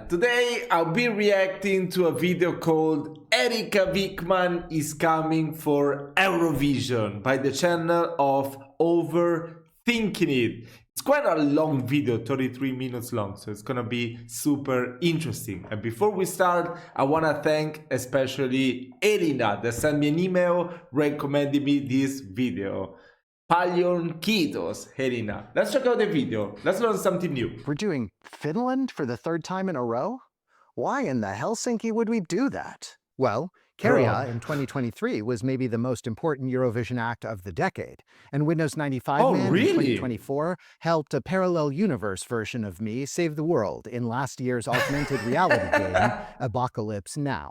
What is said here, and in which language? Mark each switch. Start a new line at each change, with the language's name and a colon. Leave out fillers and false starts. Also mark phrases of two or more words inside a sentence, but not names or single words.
English: Today I'll be reacting to a video called Erika Vikman is coming for Eurovision by the channel of Overthinking It. It's quite a long video, 33 minutes long, so it's gonna be super interesting. And before we start, I wanna thank especially Elina that sent me an email recommending me this video.
Finnish: Paljon kiitos, Helena.
English: Let's check out the video. Let's learn something new. We're doing Finland for the third time in a row? Why in the Helsinki would we do that? Well, Carria in 2023 was maybe the most important Eurovision act of the decade, and Windows 95 Man in 2024 helped a parallel universe version of me save the world in last year's augmented reality game, Apocalypse Now.